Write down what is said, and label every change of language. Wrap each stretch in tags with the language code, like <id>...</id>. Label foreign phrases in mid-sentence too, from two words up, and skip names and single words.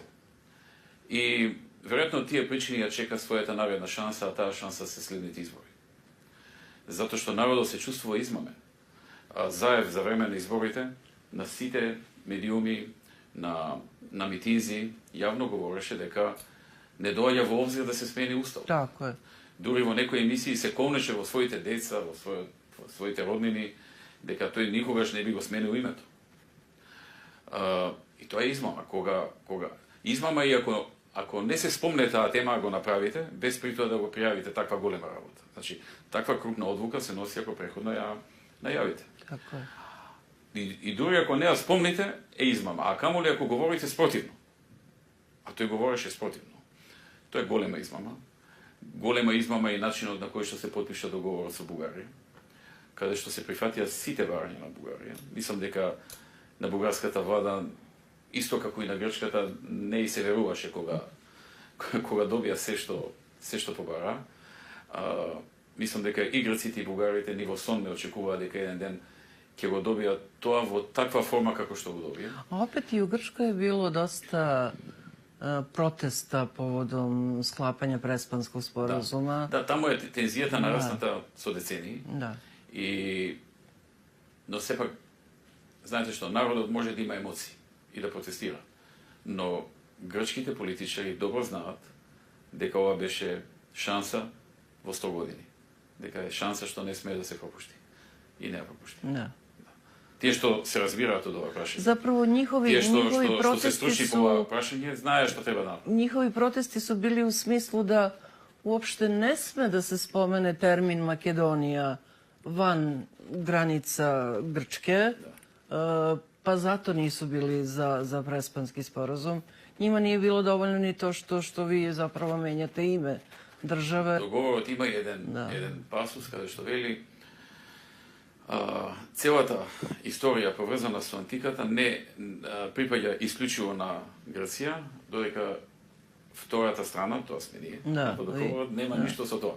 <mk>И веројатно тие причини ја чека својата наредна шанса, а таа шанса се следните избори. Затоа што народот се чувствува измамен. Заев за време на изборите, на сите медиуми, на митинзи, јавно говореше дека не доаѓа во обзир да се смени устав.</mk> <sr>Tako je.</sr> <mk>Дури во некои емисии се колнеше во своите деца, во своите роднини, дека тој никогаш не би го сменил името. И тоа е измама. Кога измама и ако не се спомне таа тема, го направите, без при тоа да го пријавите таква голема работа. Значи, таква крупна одлука се носи ако преходно ја најавите.</mk> <sr>Tako je.</sr> <mk>И дури ако не ја спомните, е измама. А камоли ако говорите спротивно. А тој говореше спротивно. Тоа е голема измама. Голема измама и начинот на кој што се потпиша договорот со Бугарија, каде што се прифатија сите барања на Бугарија. Мислам дека на бугарската влада, исто како и на грчката, не и се веруваше кога добија се што побара. Мислам дека и грците и бугарите ни во сон не очекуваа дека еден ден ќе го добијат тоа во таква форма како што го добија.</mk> <sr>A opet i u Grčkoj je bilo dosta protesta povodom sklapanja Prespanskog sporazuma.</sr> <mk>Да, таму е тензијата нарасната со децении.</mk> <sr>Da.</sr> <mk>Но сепак, знаете што, народот може да има емоции и да протестира. Но грчките политичари добро знаат дека ова беше шанса во 100 години. Дека е шанса што не смее да се пропушти. И не ја пропушти.</mk> <sr>Da.</sr> <mk>Тие што се разбираат од ова прашање.</mk> <sr>Zapravo njihovi</sr> <mk>Тие што се</mk> <sr>protesti</sr> <mk>стручни по ова</mk> <sr>su</sr> <mk>прашање, знаеат што treba да направат.</mk> <sr>njihovi protesti su bili u smislu da uopšte ne sme da se spomene termin Makedonija van granica Grčke, pa zato nisu bili za Prespanski sporazum. Njima nije bilo dovoljno ni to što vi zapravo menjate ime države.</sr> <mk>Договорот има еден пасус каде што вели целата историја поврзана со антиката не припаѓа исклучиво на Грција, додека втората страна, тоа сме ние, по договорот, нема ништо со тоа.</mk>